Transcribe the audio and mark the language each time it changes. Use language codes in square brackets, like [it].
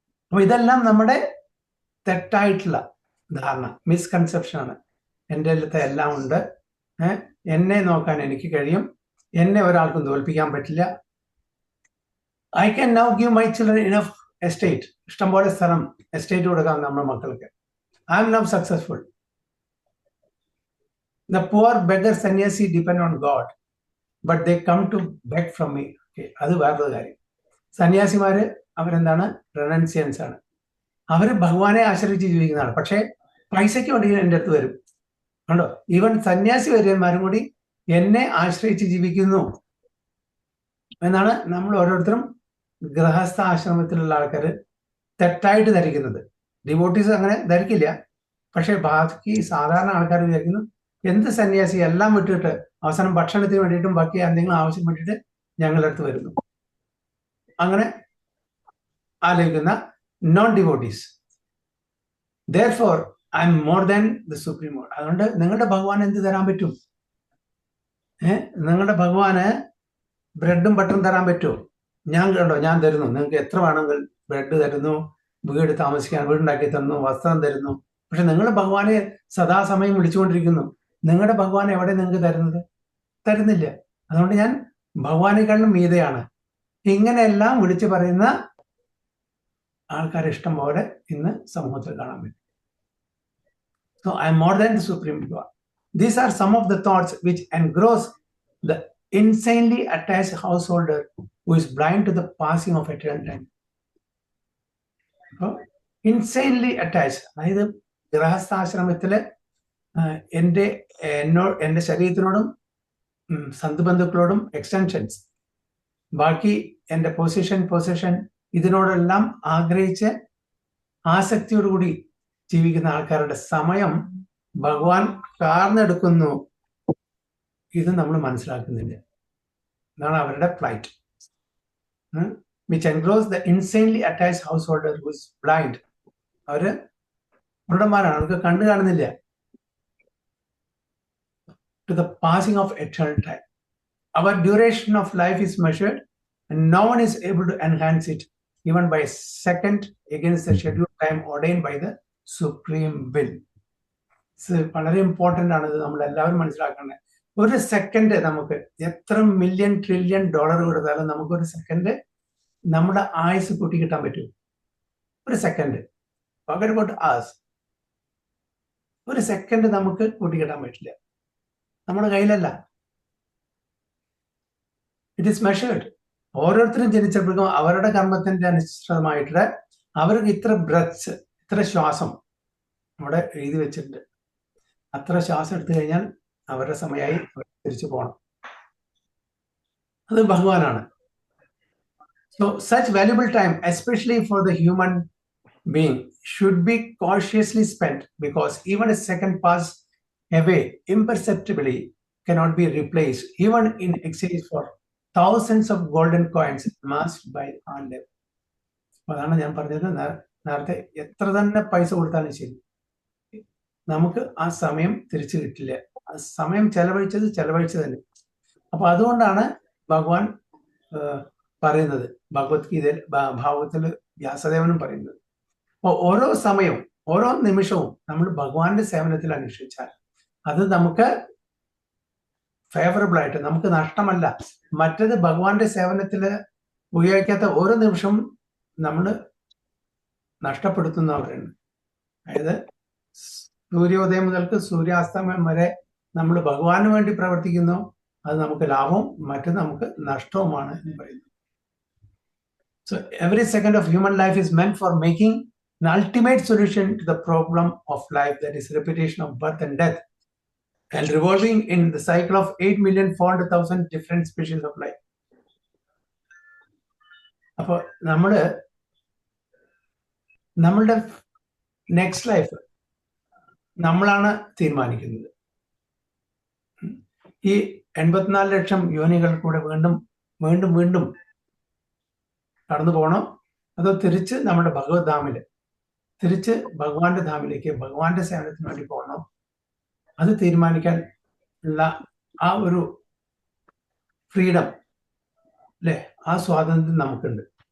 [ml] അപ്പൊ ഇതെല്ലാം നമ്മുടെ തെറ്റായിട്ടുള്ള ധാരണ, മിസ്കൺസെപ്ഷൻ ആണ്. എൻ്റെ അടുത്ത് എല്ലാം ഉണ്ട്, എന്നെ നോക്കാൻ എനിക്ക് കഴിയും, എന്നെ ഒരാൾക്കും തോൽപ്പിക്കാൻ പറ്റില്ല. [en] I can now give my children enough estate, [ml] ഇഷ്ടംപോലെ സ്ഥലം എസ്റ്റേറ്റ് കൊടുക്കാം നമ്മുടെ മക്കൾക്ക്. [en] I am now successful. The poor beggar sannyasi depend on God, but they come to beg from me. [ml] അത് വേറൊരു കാര്യം. സന്യാസിമാര് അവരെന്താണ്? റെനൻസിയൻസ് ആണ്. അവര് ഭഗവാനെ ആശ്രയിച്ച് ജീവിക്കുന്നതാണ്. പക്ഷെ പൈസയ്ക്ക് വേണ്ടി എൻ്റെ അടുത്ത് വരും. കണ്ടോ, ഈവൻ സന്യാസി വര്യന്മാരും കൂടി എന്നെ ആശ്രയിച്ച് ജീവിക്കുന്നു എന്നാണ് നമ്മൾ ഓരോരുത്തരും ഗൃഹസ്ഥ ആശ്രമത്തിലുള്ള ആൾക്കാർ തെറ്റായിട്ട് ധരിക്കുന്നത്. ഡിവോട്ടീസ് അങ്ങനെ ധരിക്കില്ല. പക്ഷെ ബാക്കി സാധാരണ ആൾക്കാർ വിചാരിക്കുന്നു എന്ത് സന്യാസി എല്ലാം വിട്ടിട്ട് അവസാനം ഭക്ഷണത്തിന് വേണ്ടിയിട്ടും ബാക്കി എന്തെങ്കിലും ആവശ്യം വേണ്ടിയിട്ട് ഞങ്ങളുടെ അടുത്ത് വരുന്നു. അങ്ങനെ ആലോചിക്കുന്ന non devotees. [en] Therefore, I am more than the Supreme Lord. [ml] അതുകൊണ്ട് നിങ്ങളുടെ ഭഗവാൻ എന്ത് തരാൻ പറ്റും? നിങ്ങളുടെ ഭഗവാന് ബ്രെഡും ബട്ടറും തരാൻ പറ്റുമോ? ഞാൻ തരുന്നു. നിങ്ങൾക്ക് എത്ര വേണമെങ്കിൽ ബ്രെഡ് തരുന്നു, വീട് താമസിക്കാൻ വീടുണ്ടാക്കി തരുന്നു, വസ്ത്രം തരുന്നു. പക്ഷെ നിങ്ങൾ ഭഗവാനെ സദാസമയം വിളിച്ചുകൊണ്ടിരിക്കുന്നു. നിങ്ങളുടെ ഭഗവാൻ എവിടെ നിങ്ങൾക്ക് തരുന്നില്ല. അതുകൊണ്ട് ഞാൻ ഭഗവാനേക്കാളും മീതയാണ്. ഇങ്ങനെയെല്ലാം വിളിച്ചു പറയുന്ന ആൾക്കാരെ ഇഷ്ടം പോലെ ഇന്ന് സമൂഹത്തിൽ കാണാൻ പറ്റും. [en] So I am more than the Supreme God. These are some of the thoughts which engross the insanely attached householder who is blind to the passing of eternal time. So, insanely attached, [ml] അതായത് ഗൃഹസ്ഥാശ്രമത്തില് എൻ്റെ ശരീരത്തിനോടും സന്തുബന്ധുക്കളോടും extensions, ബാക്കി എൻ്റെ position ഇതിനോടെല്ലാം ആഗ്രഹിച്ച് ആസക്തിയോടുകൂടി ജീവിക്കുന്ന ആൾക്കാരുടെ സമയം ഭഗവാൻ കാർന്നെടുക്കുന്നു. ഇത് നമ്മൾ മനസ്സിലാക്കുന്നില്ല. ഇതാണ് അവരുടെ flight. [en] Which enclose the insanely attached householder who is blind. [ml] അവര് കുരുടന്മാരാണ്, അവർക്ക് കണ്ടു കാണുന്നില്ല. [en] To the passing of eternal time. Our duration of life is measured and no one is able to enhance it even by a second against the scheduled time ordained by the supreme will. [ml] വളരെ important ആണ് ഇത്, നമ്മൾ എല്ലാവരും മനസ്സിലാക്കേണ്ടത്. ഒരു second നമുക്ക് എത്ര $1,000,000,000 $1,000,000,000 കൊടുത്താലും നമുക്ക് ഒരു സെക്കൻഡ് നമ്മുടെ ആയുസ് കൂട്ടി കിട്ടാൻ പറ്റും. ഒരു സെക്കൻഡ് [en] forget about us. [ml] ഒരു സെക്കൻഡ് നമുക്ക് കൂട്ടിക്കിട്ടാൻ പറ്റില്ല. നമ്മുടെ കയ്യിലല്ല. [en] It is measured. [ml] ഓരോരുത്തരും ജനിച്ചപ്പോഴേക്കും അവരുടെ കർമ്മത്തിന്റെ അനുസൃതമായിട്ട് അവർക്ക് ഇത്ര ബ്രെത്ത്സ്, ഇത്ര ശ്വാസം അവിടെ എഴുതി വെച്ചിട്ടുണ്ട്. അത്ര ശ്വാസം എടുത്തു കഴിഞ്ഞാൽ അവരുടെ സമയമായി തിരിച്ചു പോകണം. അത് ഭഗവാനാണ്. [en] So such valuable time especially for the human being should be cautiously spent, because even a second pass away imperceptibly cannot be replaced even in exchange for thousands of golden coins amassed by our labor. [ml] അതാണ് ഞാൻ പറഞ്ഞത് നേരത്തെ, എത്ര തന്നെ പൈസ കൊടുത്താലും ശരി നമുക്ക് ആ സമയം തിരിച്ചു കിട്ടില്ല. ആ സമയം ചെലവഴിച്ചത് തന്നെ. അപ്പൊ അതുകൊണ്ടാണ് ഭഗവാൻ പറയുന്നത്, ഭഗവത്ഗീതയിൽ ഭാഗവത്തില് വ്യാസദേവനും പറയുന്നത്, അപ്പോൾ ഓരോ സമയവും ഓരോ നിമിഷവും നമ്മൾ ഭഗവാന്റെ സേവനത്തിൽ അനുഷ്ഠിച്ചാൽ അത് നമുക്ക് ഫേവറബിൾ ആയിട്ട്, നമുക്ക് നഷ്ടമല്ല. മറ്റത് ഭഗവാന്റെ സേവനത്തിൽ ഉപയോഗിക്കാത്ത ഓരോ നിമിഷവും നമ്മൾ നഷ്ടപ്പെടുത്തുന്നവരാണ്. അതായത് സൂര്യോദയം മുതൽക്ക് സൂര്യാസ്തമയം വരെ നമ്മൾ ഭഗവാന് വേണ്ടി പ്രവർത്തിക്കുന്നു, അത് നമുക്ക് ലാഭവും മറ്റത് നമുക്ക് നഷ്ടവുമാണ് എന്ന് പറയുന്നു. [en] So every second of human life is meant for making an ultimate solution to the problem of life, that is repetition of birth and death, and revolving in the cycle of 8,400,000 different species of life. [ml] അപ്പൊ നമ്മളുടെ next life നമ്മളാണ് തീരുമാനിക്കുന്നത്. ഈ 84 ലക്ഷം യോനികൾ കൂടെ വീണ്ടും വീണ്ടും വീണ്ടും കടന്നു പോകണം, അതോ തിരിച്ച് നമ്മുടെ ഭഗവത് ധാമില്, തിരിച്ച് ഭഗവാന്റെ ധാമിലേക്ക് ഭഗവാന്റെ സേവനത്തിന് വേണ്ടി പോകണം, അത് തീരുമാനിക്കാൻ ഉള്ള ആ ഒരു ഫ്രീഡം അല്ലെ, ആ സ്വാതന്ത്ര്യം നമുക്കുണ്ട്.